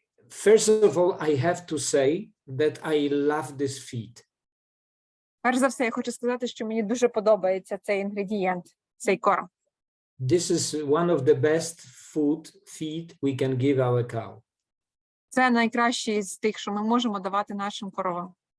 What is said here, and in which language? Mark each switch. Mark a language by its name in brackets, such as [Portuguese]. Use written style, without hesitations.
[English] First of all, I have to say that I love this feed. [Ukrainian] Перш за все, я хочу сказати, що мені дуже подобається цей інгредієнт, цей корм. [English] This is one of the best feed we can give our cow. [Ukrainian] Це найкращий з тих, що ми можемо давати нашим коровам.